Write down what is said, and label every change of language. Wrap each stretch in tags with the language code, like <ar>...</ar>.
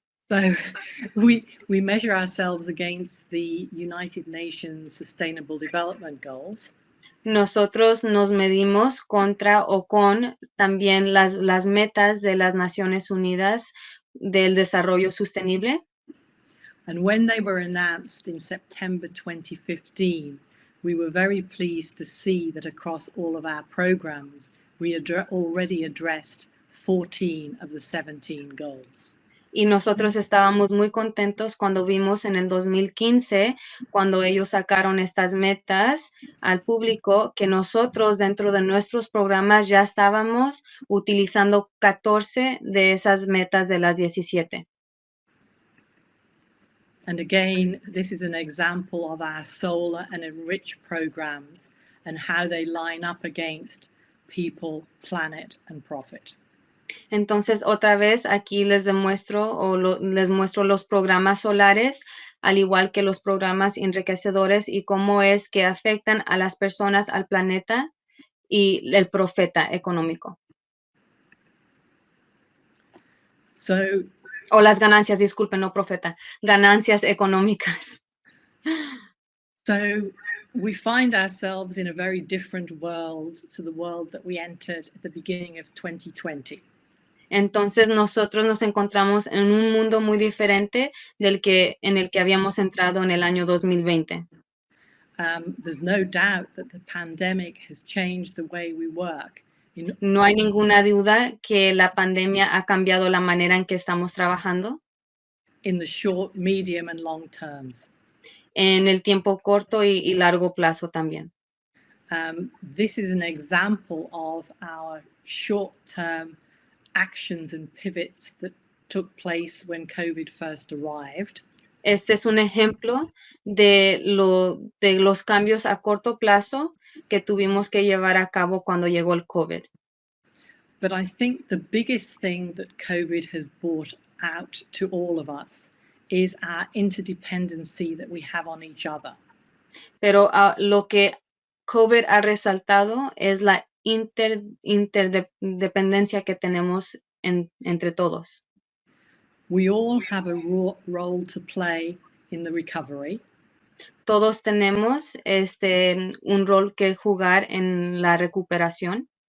<en>So we measure ourselves against the United Nations Sustainable Development Goals.</en> <es>Nosotros nos medimos contra o con también las metas de las Naciones Unidas del desarrollo sostenible.</es> <en>And when they were announced in September 2015, we were very pleased to see that across all of our programs, we had already addressed 14 of the 17 goals.</en> <es>Y nosotros estábamos muy contentos cuando vimos en el 2015, cuando ellos sacaron estas metas al público, que nosotros dentro de nuestros programas ya estábamos utilizando 14 de esas metas de las 17.</es> <en>And again, this is an example of our solar and enrich programs and how they line up against people, planet, and profit.</en> <es>Entonces, otra vez aquí les demuestro les muestro los programas solares, al igual que los programas enriquecedores y cómo es que afectan a las personas, al planeta y el profeta económico. O las ganancias, disculpen, no profeta, ganancias económicas.</es> <en>So we find ourselves in a very different world to the world that we entered at the beginning of 2020.</en> <es>Entonces nosotros nos encontramos en un mundo muy diferente en el que habíamos entrado en el año 2020.</es> <en>There's no doubt that the pandemic has changed the way we work.</en> <es>No hay ninguna duda que la pandemia ha cambiado la manera en que estamos trabajando.</es> <en>In the short, medium, and long terms.</en> <es>En el tiempo corto y largo plazo también.</es> <en>This is an example of our short-term actions and pivots that took place when COVID first arrived.</en> <es>Este es un ejemplo de los cambios a corto plazo que tuvimos que llevar a cabo cuando llegó el COVID.</es> <en>But I think the biggest thing that COVID has brought out to all of us is our interdependency that we have on each other.</en> <es>Pero lo que COVID ha resaltado es la interdependencia que tenemos entre todos.</es> <en>We all have a role to play in the recovery.</en> <es>Todos tenemos un rol que jugar en la recuperación.</es>